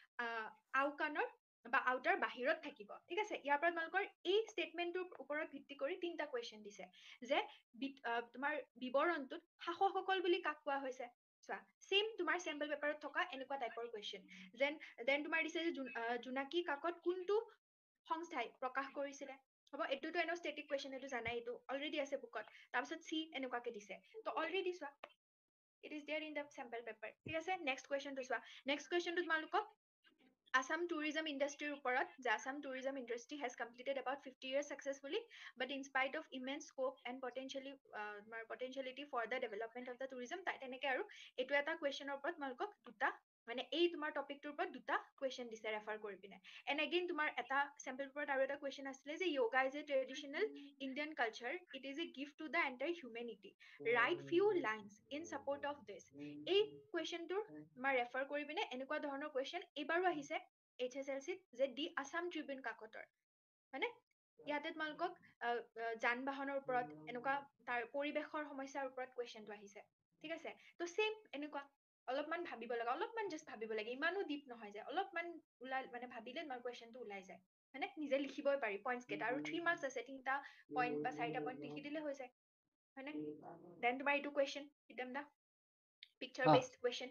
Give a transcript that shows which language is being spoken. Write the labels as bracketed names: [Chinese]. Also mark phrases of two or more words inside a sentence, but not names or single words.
[Assamese] আওকাণৰ বা আউটাৰ বাহিৰত থাকিব ঠিক আছে ইয়াৰ পৰা তোমালোকৰ এই ষ্টেটমেণ্টটোৰ ওপৰত ভিত্তি কৰি তিনিটা কুৱেশ্যন দিছে যে তোমাৰ বিৱৰণটোত শাসকসকল বুলি কাক কোৱা হৈছে চোৱা সেম তোমাৰ [English] sample paperত [Assamese] থকা এনেকুৱা টাইপৰ কুৱেশ্যন দেন তোমাৰ দিছে যে জোনাকী কাকত কোনটো সংস্থাই প্ৰকাশ কৰিছিলে হ'ব এইটোতো এনেও [English] static question [Assamese] এইটো জানাই এইটো অলৰেডি আছে বুকত তাৰপিছত চি এনেকুৱাকে দিছে তো অলৰেডি চোৱা [English] it is there in the sample paper [Assamese] ঠিক আছে নেক্সট কুৱেশ্যনটো চোৱা নেক্সট কুৱেশ্যনটো তোমালোকক [English] Assam tourism industry [Assamese] ওপৰত যে [English] Assam tourism industry has completed about 50 years successfully but in spite of immense scope and potentiality for the development of the tourism [Assamese] তেনেকে আৰু এইটো এটা কুৱেশ্যনৰ ওপৰত তোমালোকক দুটা মানে এই তোমাৰ টপিকটোৰ ওপৰত দুটা কুৱেশ্যন দিছে ৰেফাৰ কৰি পিনে [English] and again [Assamese] তোমাৰ এটা [English] sample paperত [Assamese] আৰু এটা কুৱেশ্যন আছিলে যে yoga [English] is a traditional Indian culture it is a gift to the entire humanity write few lines in support of this [Assamese] এই কুৱেশ্যনটোৰ তোমাৰ ৰেফাৰ কৰি পিনে এনেকুৱা ধৰণৰ কুৱেশ্যন এইবাৰো আহিছে HSLC যে দি আছাম ট্ৰিবিউন কাকতৰ হয়নে ইয়াতে তোমালোকক যান বাহনৰ ওপৰত এনেকুৱা তাৰ পৰিৱেশৰ সমস্যাৰ ওপৰত কুৱেশ্যনটো আহিছে ঠিক আছে তো সেম এনেকুৱা অলপমান ভাবিব লাগে অলপমান জাষ্ট ভাবিব লাগে ইমানো ডিপ নহয় যে অলপমান মানে ভাবিলে তোমাৰ কুৱেশ্যনটো ওলাই যায় হয়নে নিজে লিখিবই পাৰি পইণ্টছ কেইটা আৰু 3 মাৰ্কছ আছে 3টা পইণ্ট বা 4টা পইণ্ট লিখি দিলে হৈ যায় হয়নে দেন তোমাৰ এইটো কুৱেশ্যন ইটেম দা [English] picture based question